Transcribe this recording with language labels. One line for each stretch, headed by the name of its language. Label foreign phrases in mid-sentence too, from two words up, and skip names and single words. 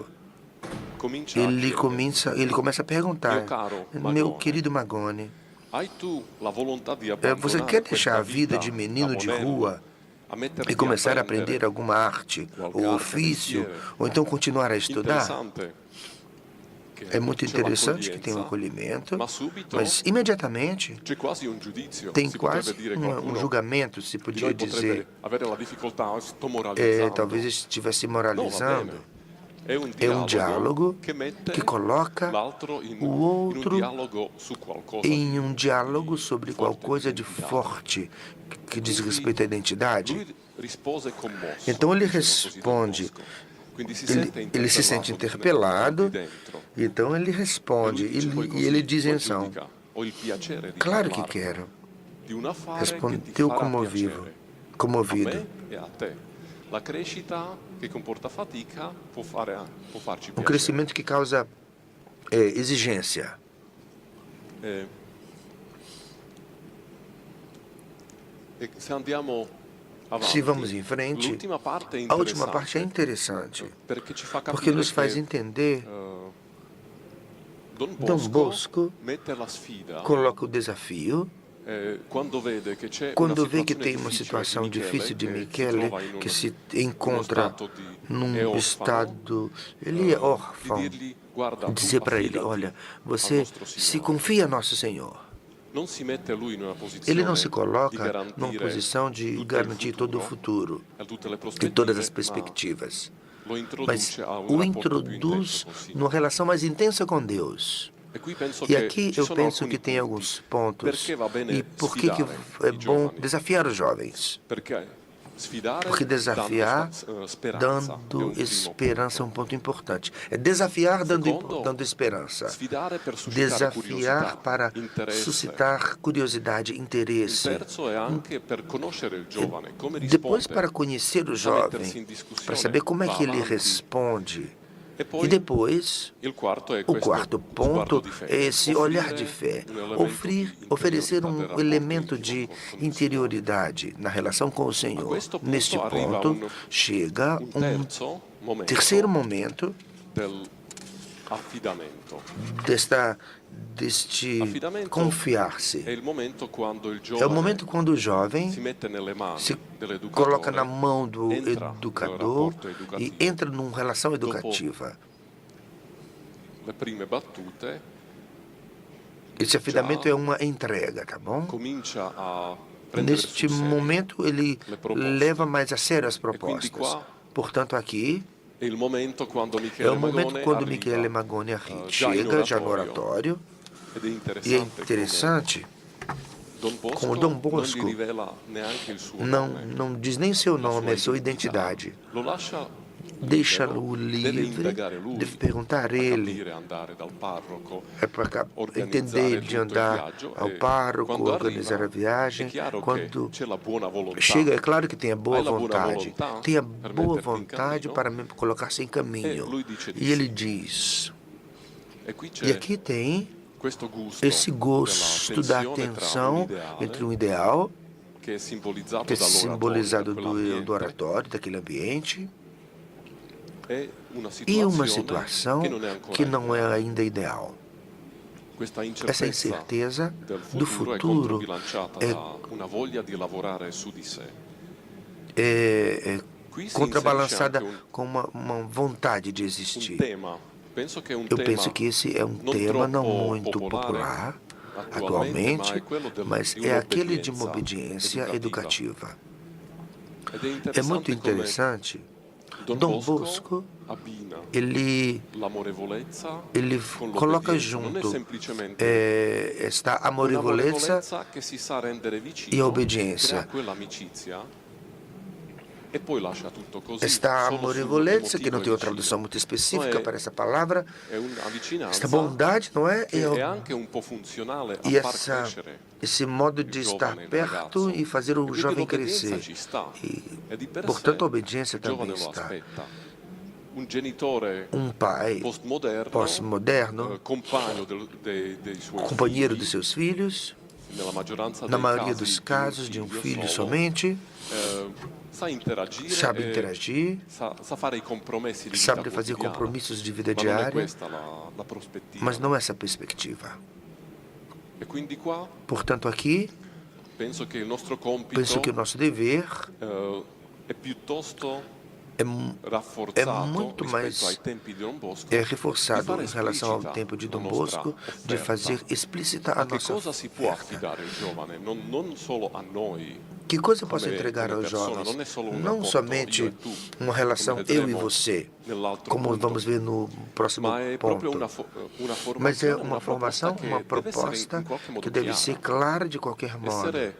Portuguese: Ele começa a perguntar: meu querido Magone, você quer deixar a vida de menino de rua e começar a aprender alguma arte ou ofício, ou então continuar a estudar? É muito
Italian: c'è
Portuguese: interessante que tem um
Italian: l'accoglienza,
Portuguese: acolhimento,
Italian: ma subito
Portuguese: mas imediatamente
Italian: c'è quasi un giudizio.
Portuguese: tem
Italian: Si
Portuguese: quase
Italian: potrebbe dire
Portuguese: um
Italian: qualcuno
Portuguese: julgamento, se
Italian: di
Portuguese: podia
Italian: noi
Portuguese: dizer.
Italian: potrebbe avere la difficoltà, sto
Portuguese: Talvez
Italian: moralizzando.
Portuguese: estivesse
Italian: No, va
Portuguese: moralizando.
Italian: bene. È un
Portuguese: É um
Italian: dialogo
Portuguese: diálogo
Italian: che
Portuguese: que
Italian: mette
Portuguese: coloca
Italian: l'altro
Portuguese: o
Italian: in un
Portuguese: outro
Italian: dialogo su qualcosa
Portuguese: em um diálogo
Italian: di
Portuguese: sobre qual
Italian: forte di
Portuguese: coisa de
Italian: identità.
Portuguese: forte que diz
Italian: Quindi
Portuguese: respeito à identidade.
Italian: lui rispose commosso,
Portuguese: Então ele
Italian: dice così Don
Portuguese: responde,
Italian: Bosco. Quindi si
Portuguese: ele,
Italian: sente
Portuguese: ele se sente
Italian: interpellato di
Portuguese: interpelado,
Italian: dentro.
Portuguese: então ele
Italian: E
Portuguese: responde,
Italian: lui dice poi
Portuguese: e ele
Italian: così,
Portuguese: diz
Italian: poi
Portuguese: então,
Italian: giudica, ho il piacere di
Portuguese: claro que
Italian: parlarti
Portuguese: quero,
Italian: di un affare che ti
Portuguese: respondeu
Italian: farà piacere a
Portuguese: comovido.
Italian: me e a te. La crescita che comporta fatica può farci
Portuguese: Um
Italian: piacere.
Portuguese: crescimento que causa exigência.
Italian: E se andiamo
Portuguese: Se vamos
Italian: avanti,
Portuguese: em frente,
Italian: l'ultima parte è
Portuguese: a última parte é
Italian: interessante,
Portuguese: interessante,
Italian: perché ci fa
Portuguese: porque
Italian: capire
Portuguese: nos faz
Italian: che
Portuguese: entender.
Italian: Don
Portuguese: Dom Bosco
Italian: mette la sfida
Portuguese: coloca o desafio
Italian: quando vede che c'è
Portuguese: quando vê que tem uma situação
Italian: di
Portuguese: difícil de
Italian: Michele
Portuguese: Michele, que se encontra num
Italian: è orfano,
Portuguese: estado, ele é
Italian: di
Portuguese: órfão,
Italian: dirgli guarda, tu
Portuguese: dizer para ele,
Italian: affidati
Portuguese: olha,
Italian: al
Portuguese: você
Italian: nostro
Portuguese: se
Italian: Signore.
Portuguese: confia a Nosso Senhor.
Italian: Non si mette lui in una
Portuguese: Ele não
Italian: posizione
Portuguese: se
Italian: di
Portuguese: coloca numa
Italian: garantire
Portuguese: posição de
Italian: tutto il
Portuguese: garantir todo o
Italian: futuro
Portuguese: futuro
Italian: e tutte le
Portuguese: e todas as
Italian: prospettive, ma
Portuguese: perspectivas,
Italian: lo
Portuguese: mas
Italian: introduce a un
Portuguese: o
Italian: rapporto più intenso
Portuguese: introduz
Italian: con il Signore.
Portuguese: numa relação mais intensa com Deus.
Italian: E qui penso
Portuguese: E
Italian: che
Portuguese: aqui
Italian: ci
Portuguese: eu
Italian: sono
Portuguese: penso
Italian: alcuni
Portuguese: que tem
Italian: punti.
Portuguese: alguns pontos.
Italian: Perché va bene
Portuguese: E por que
Italian: sfidare
Portuguese: é
Italian: i
Portuguese: bom
Italian: giovani?
Portuguese: desafiar os jovens?
Italian: Perché sfidare
Portuguese: Porque desafiar
Italian: speranza è
Portuguese: dando
Italian: un primo
Portuguese: esperança é um
Italian: punto.
Portuguese: ponto importante. É desafiar
Italian: Secondo,
Portuguese: dando esperança.
Italian: sfidare per suscitare curiosità,
Portuguese: Desafiar para
Italian: interesse.
Portuguese: suscitar curiosidade,
Italian: Il
Portuguese: interesse.
Italian: terzo è anche per conoscere il giovane, come
Portuguese: Depois,
Italian: risponde,
Portuguese: para conhecer o
Italian: a mettersi
Portuguese: jovem,
Italian: in discussione,
Portuguese: para saber como é
Italian: va
Portuguese: que ele
Italian: avanti.
Portuguese: responde.
Italian: E poi
Portuguese: E depois,
Italian: il quarto è
Portuguese: o
Italian: questo
Portuguese: quarto
Italian: sguardo
Portuguese: ponto
Italian: di
Portuguese: é
Italian: fede,
Portuguese: esse olhar de fé,
Italian: un elemento di
Portuguese: oferecer
Italian: interiorità del rapporto
Portuguese: elemento
Italian: intimo
Portuguese: de
Italian: con il Signore.
Portuguese: interioridade na relação com o
Italian: A
Portuguese: Senhor.
Italian: questo punto
Portuguese: Neste
Italian: arriva
Portuguese: ponto, chega
Italian: un
Portuguese: um
Italian: terzo momento
Portuguese: terceiro momento
Italian: dell'affidamento.
Portuguese: deste
Italian: Affidamento è
Portuguese: confiar-se.
Italian: il momento quando il
Portuguese: É o
Italian: giovane
Portuguese: momento quando o
Italian: si
Portuguese: jovem
Italian: mette nelle mani
Portuguese: se
Italian: dell'educatore,
Portuguese: coloca na mão do
Italian: entra nel
Portuguese: educador
Italian: rapporto
Portuguese: e
Italian: educativo.
Portuguese: entra numa relação educativa.
Italian: Le prime battute
Portuguese: Esse afiamento já é uma entrega, tá bom?
Italian: comincia a prendere
Portuguese: Neste
Italian: sul serio
Portuguese: momento, ele
Italian: le proposte.
Portuguese: leva mais a sério as
Italian: quindi
Portuguese: propostas.
Italian: qua
Portuguese: Portanto, aqui
Italian: È il momento quando
Portuguese: é
Italian: Michele
Portuguese: o momento
Italian: Magone
Portuguese: quando
Italian: arriva,
Portuguese: Michele Magone
Italian: già in
Portuguese: chega, já no
Italian: oratorio,
Portuguese: oratório,
Italian: ed è
Portuguese: e é
Italian: interessante,
Portuguese: interessante
Italian: come Don Bosco
Portuguese: Como Dom Bosco
Italian: non gli rivela neanche il suo
Portuguese: não,
Italian: nome,
Portuguese: não diz nem seu
Italian: la
Portuguese: nome, a sua
Italian: identità.
Portuguese: identidade.
Italian: Lo lascia
Portuguese: Deixa-o
Italian: deve
Portuguese: livre,
Italian: indagare lui,
Portuguese: deve perguntar a
Italian: a
Portuguese: ele.
Italian: capire, andare dal parroco,
Portuguese: É para
Italian: organizzare
Portuguese: entender,
Italian: tutto
Portuguese: de
Italian: il
Portuguese: andar
Italian: viaggio,
Portuguese: ao
Italian: e
Portuguese: pároco,
Italian: quando
Portuguese: organizar
Italian: arriva,
Portuguese: a viagem.
Italian: è chiaro
Portuguese: Quando
Italian: che c'è la buona volontà.
Portuguese: chega, é claro que tem a boa
Italian: Hai la buona
Portuguese: vontade.
Italian: volontà
Portuguese: Tem a
Italian: per
Portuguese: boa
Italian: metterti in
Portuguese: vontade
Italian: cammino?
Portuguese: para me colocar-se em
Italian: E
Portuguese: caminho.
Italian: lui dice di
Portuguese: E ele
Italian: sì.
Portuguese: diz.
Italian: E qui
Portuguese: E
Italian: c'è
Portuguese: aqui tem
Italian: questo gusto
Portuguese: esse gosto da
Italian: della tensione tra
Portuguese: tensão
Italian: un ideale,
Portuguese: entre um ideal,
Italian: che è simbolizzato
Portuguese: que é simbolizado
Italian: dall'oratorio,
Portuguese: do oratório, daquele ambiente,
Italian: e
Portuguese: e
Italian: situazione
Portuguese: uma situação
Italian: che non è ancora
Portuguese: que não é
Italian: ideale.
Portuguese: ainda ideal.
Italian: Questa
Portuguese: Essa
Italian: incertezza
Portuguese: incerteza
Italian: del
Portuguese: do
Italian: futuro è
Portuguese: futuro
Italian: controbilanciata
Portuguese: é,
Italian: da una voglia di lavorare su di sé.
Portuguese: é
Italian: Qui si
Portuguese: contrabalançada
Italian: inserisce anche
Portuguese: com uma vontade de
Italian: un
Portuguese: existir.
Italian: tema. Penso che è un
Portuguese: Eu
Italian: tema
Portuguese: penso que esse é um
Italian: non
Portuguese: tema não
Italian: troppo
Portuguese: muito
Italian: popolare
Portuguese: popular atualmente,
Italian: quello
Portuguese: mas
Italian: di
Portuguese: é aquele de uma
Italian: un'obbedienza
Portuguese: obediência educativa.
Italian: Ed
Portuguese: É muito interessante.
Italian: come
Portuguese: Dom Bosco,
Italian: abbina
Portuguese: ele
Italian: l'amorevolezza con
Portuguese: coloca
Italian: l'obbedienza. Non è
Portuguese: junto
Italian: semplicemente
Portuguese: esta amorevolezza
Italian: che si sa rendere vicino,
Portuguese: e obbediência.
Italian: crea quell'amicizia e poi lascia tutto così.
Portuguese: Esta
Italian: solo
Portuguese: amorevolezza,
Italian: sull'emotivo
Portuguese: que não tem uma
Italian: vicino.
Portuguese: tradução muito específica Não é- para essa palavra,
Italian: È una vicinanza
Portuguese: esta bondade, não é?
Italian: che è anche un po' funzionale a
Portuguese: E
Italian: far crescere.
Portuguese: esse modo de estar perto e fazer o
Italian: Quindi
Portuguese: jovem
Italian: l'obbedienza
Portuguese: crescer.
Italian: ci sta.
Portuguese: E,
Italian: E di per
Portuguese: portanto,
Italian: sé
Portuguese: a obediência
Italian: il giovane
Portuguese: também
Italian: lo
Portuguese: está.
Italian: aspetta. Un genitore
Portuguese: Pai
Italian: postmoderno, compagno dei suoi
Portuguese: companheiro
Italian: figli,
Portuguese: dos seus filhos,
Italian: nella maggioranza
Portuguese: na
Italian: dei
Portuguese: maioria
Italian: casi
Portuguese: dos casos, de um filho
Italian: solo,
Portuguese: somente,
Italian: sa interagire,
Portuguese: sabe interagir,
Italian: sa fare i compromessi di
Portuguese: sabe
Italian: vita
Portuguese: fazer
Italian: quotidiana.
Portuguese: compromissos de vida
Italian: Ma non è
Portuguese: diária,
Italian: questa la prospettiva.
Portuguese: mas não essa perspectiva.
Italian: E quindi qua
Portuguese: Portanto, aqui,
Italian: penso che il nostro compito
Portuguese: penso que o nosso dever
Italian: è piuttosto
Portuguese: muito mais reforçado em relação ao tempo de Dom Bosco, de fazer explícita a nossa oferta. Que coisa eu posso entregar aos jovens? Não somente uma relação eu e você, como vamos ver no próximo ponto, mas é uma formação, uma proposta que deve ser clara de qualquer modo.